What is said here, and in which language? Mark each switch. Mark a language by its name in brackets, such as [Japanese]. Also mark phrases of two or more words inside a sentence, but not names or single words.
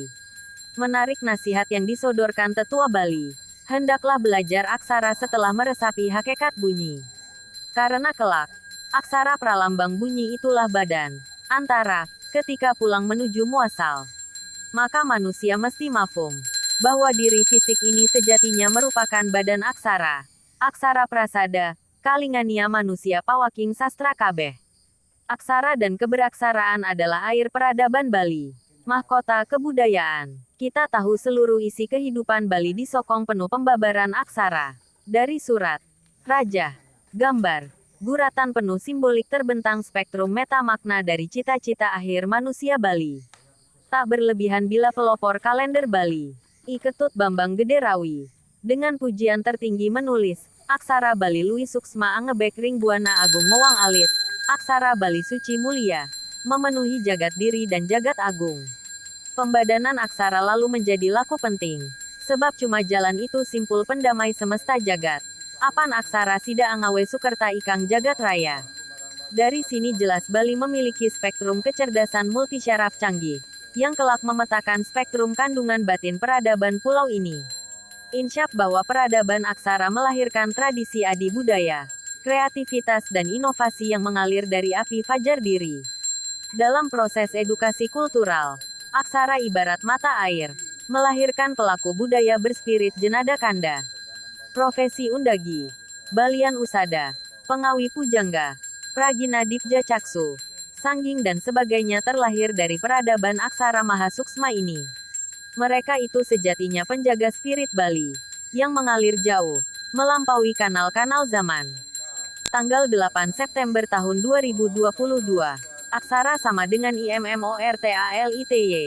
[Indonesian] Menarik nasihat yang disodorkan tetua Bali, hendaklah belajar aksara setelah meresapi hakikat bunyi. Karena kelak, aksara pralambang bunyi itulah badan, antara, ketika pulang menuju muasal. Maka manusia mesti mafhum, bahwa diri fisik ini sejatinya merupakan badan aksara. [Balinese] Aksara prasada, kalingania manusia pawaking sastra kabeh. [Indonesian] Aksara dan keberaksaraan adalah air peradaban Bali, mahkota kebudayaan. Kita tahu seluruh isi kehidupan Bali disokong penuh pembabaran aksara. Dari surat, raja, gambar, guratan penuh simbolik terbentang spektrum meta makna dari cita-cita akhir manusia Bali. Tak berlebihan bila pelopor kalender Bali, I Ketut Bambang Gederawi, dengan pujian tertinggi menulis, [Balinese] Aksara Bali Lui Suksma Angebek Ring Buana Agung Mowang Alit, Aksara Bali Suci Mulia, [Indonesian] memenuhi jagat diri dan jagat agung. Pembadanan aksara lalu menjadi laku penting. Sebab cuma jalan itu simpul pendamai semesta jagat. [Balinese] Apan aksara sida angawe sukerta ikang jagat raya. [Indonesian] Dari sini jelas Bali memiliki spektrum kecerdasan multisyaraf canggih, yang kelak memetakan spektrum kandungan batin peradaban pulau ini. Insyaf bahwa peradaban aksara melahirkan tradisi adi budaya, kreativitas dan inovasi yang mengalir dari api fajar diri. Dalam proses edukasi kultural, aksara ibarat mata air, melahirkan pelaku budaya berspirit jenada kanda. Profesi undagi, balian usada, pengawi pujangga, pragina dipja caksu, sangging dan sebagainya terlahir dari peradaban aksara mahasuksma ini. Mereka itu sejatinya penjaga spirit Bali, yang mengalir jauh, melampaui kanal-kanal zaman. Tanggal 8 September tahun 2022. Aksara sama dengan IMMORTALITY.